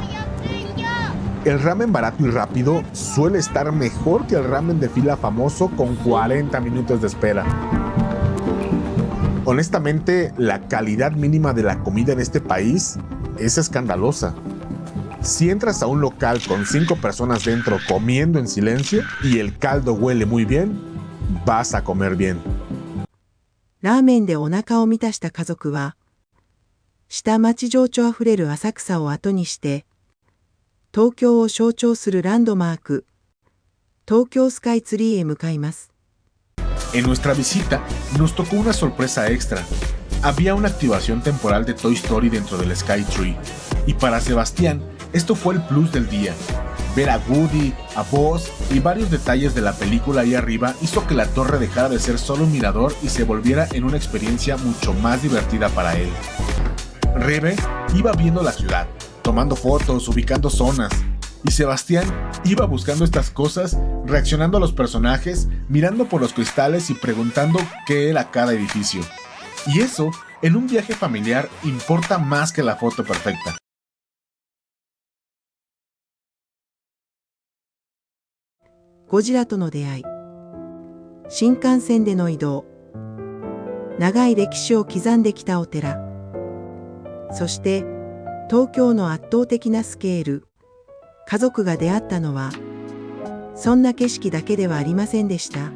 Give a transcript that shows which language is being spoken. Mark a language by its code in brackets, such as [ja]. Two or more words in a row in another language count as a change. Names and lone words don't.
[es] El ramen barato y rápido suele estar mejor que el ramen de fila famoso con 40 minutos de espera. Honestamente, la calidad mínima de la comida en este país es escandalosa. Si entras a un local con 5 personas dentro comiendo en silencio y el caldo huele muy bien, vas a comer bien. [ja] ラーメンでお腹を満たした家族は、下町情緒あふれる浅草を後にして、東京を象徴するランドマーク、東京スカイツリーへ向かいます。 [es] En nuestra visita, nos tocó una sorpresa extra. Había una activación temporal de Toy Story dentro del Sky Tree. Y para Sebastián, esto fue el plus del día. Ver a Woody, a Buzz y varios detalles de la película ahí arriba hizo que la torre dejara de ser solo un mirador y se volviera en una experiencia mucho más divertida para él. Rebe iba viendo la ciudad, tomando fotos, ubicando zonas. Y Sebastián iba buscando estas cosas, reaccionando a los personajes, mirando por los cristales y preguntando qué era cada edificio. Y eso, en un viaje familiar, importa más que la foto perfecta. [ja] ゴジラとの出会い、新幹線での移動、長い歴史を刻んできたお寺、そして東京の圧倒的なスケール、家族が出会ったのは、そんな景色だけではありませんでした。